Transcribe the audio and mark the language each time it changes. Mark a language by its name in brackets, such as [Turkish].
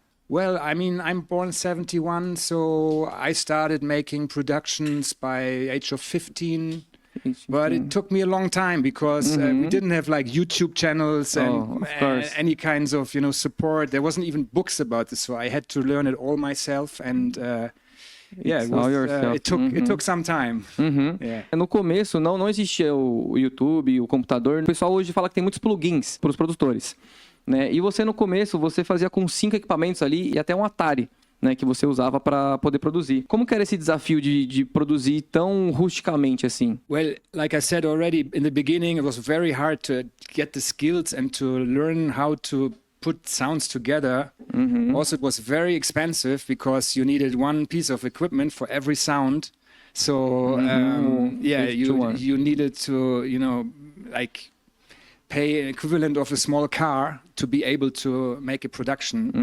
[English] Well, I mean, I'm born 71, so I started making productions by age of 15. But it took me a long time because we didn't have like YouTube channels and any kinds of, support. There wasn't even books about this, so I had to learn it all myself. And it took some time. Yeah. [Portuguese] No começo não existia o YouTube, o computador. O pessoal hoje fala que tem muitos plugins para os produtores, né? E você no começo você fazia com 5 equipamentos ali e até um Atari, né, que você usava para poder produzir. Como que era esse desafio de produzir tão rusticamente assim? [English] Well, like I said already in the beginning, it was very hard to get the skills and to learn how to put sounds together. Also, it was very expensive because you needed one piece of equipment for every sound. So you needed to, like pay an equivalent of a small car to be able to make a production.